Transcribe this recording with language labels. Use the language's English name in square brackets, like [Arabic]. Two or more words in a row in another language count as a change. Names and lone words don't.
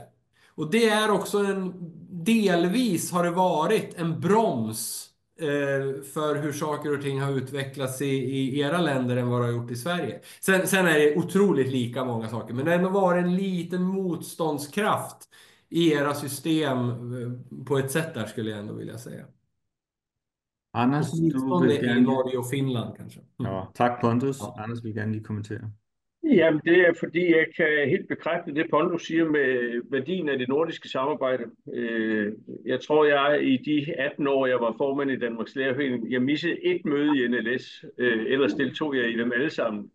[Swedish] Och det är också delvis har det varit en broms för hur saker och ting har utvecklats i era länder än vad det har gjort i Sverige. Sen är det otroligt lika många saker, men det har ändå varit en liten motståndskraft i era system på ett sätt där, skulle jag ändå vilja säga. [Danish] Anders, du [Swedish] Åtminstone [Danish] vil i gerne lige... [Swedish] Norge och Finland kanske. [Danish] Ja, tak Pontus. Ja. Anders vil gerne lige kommentere. Jamen, det er fordi, jeg kan helt bekræfte det, Pontus siger med værdien af det nordiske samarbejde. Jeg tror, jeg i de 18 år, jeg var formand i Danmarks Lærerforening, jeg missede et møde i NLS, ellers deltog jeg i dem alle sammen.